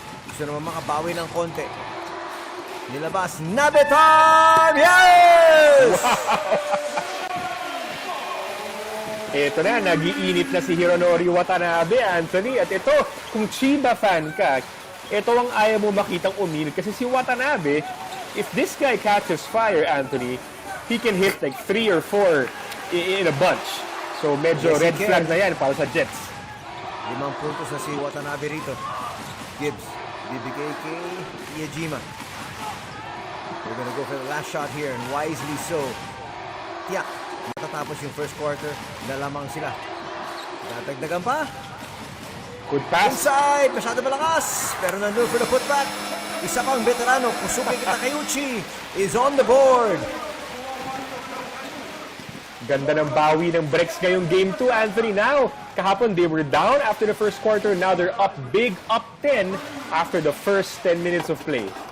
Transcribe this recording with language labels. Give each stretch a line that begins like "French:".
Filipino: Gusto naman makabawi ng konti. Nilabas. Nabe time! Yes! Wow! Ito na, nag-iinit na si Hironori Watanabe, Anthony. At ito, kung Chiba fan ka, ito ang ayaw mo makitang uminit. Kasi si
English: Watanabe, if this guy catches fire, Anthony, he can hit like 3 or 4 in a bunch.
Filipino: So medyo red flag na yan para sa Jets. 5 puntos na si Watanabe rito. Gibbs, bibigay kay Hiejima.
English: We're gonna go for the last shot here, and wisely so.
Filipino: Tiyak, matatapos yung first quarter, lalamang sila. Dadagdagan pa.
English: Good pass.
Filipino: Inside, masyado malakas. Pero nandun for the putback. Isa pang veterano, Kusuke Takeuchi,
English: is on the board.
Filipino: Ganda ng bawi ng Brex ngayong Game 2, Anthony.
English: Now,
Filipino: kahapon
English: they were down after the first quarter. Now they're up big, up 10 after the first 10 minutes of play.